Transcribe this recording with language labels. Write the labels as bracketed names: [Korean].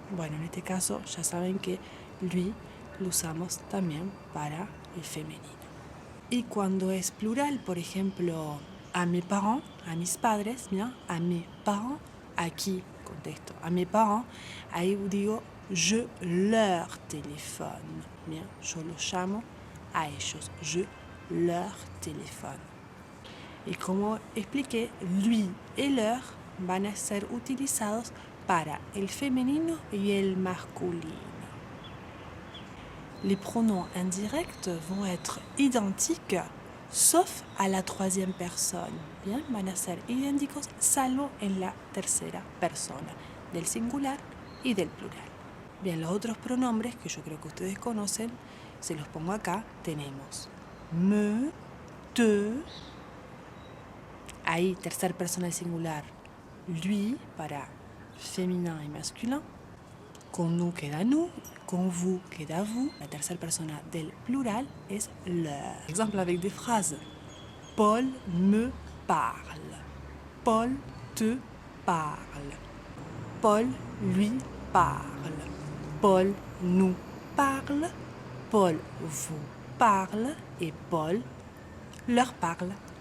[Spanish] Bueno, en este caso ya saben que lui lo usamos también para el femenino. Y cuando es plural, por ejemplo, [French] a mes parents, [Spanish] a mis padres, bien, a mes parents, ¿a qui contesto? [French] A mes parents, [Spanish] ahí digo, [French] je leur téléphone. [Spanish] Bien, yo los llamo a ellos, [French] je leur téléphone. [Spanish] Y como expliqué, lui et leur van a ser utilizados para el femenino y el masculino. [French] Les pronoms indirects vont être identiques, sauf à la troisième personne. [Spanish] Bien, van a ser idénticos salvo en la tercera persona, del singular y del plural. Bien, los otros pronombres que yo creo que ustedes conocen, se los pongo acá, tenemos me, te, ahí tercera persona del singular, lui para [French] féminin et masculin, [Spanish] con nous queda nous, con vous queda vous, la tercera persona del plural es leur. [French] Exemple avec des phrases. Paul me parle. Paul te parle. Paul lui parle. Paul nous parle. Paul vous parle. Et Paul leur parle.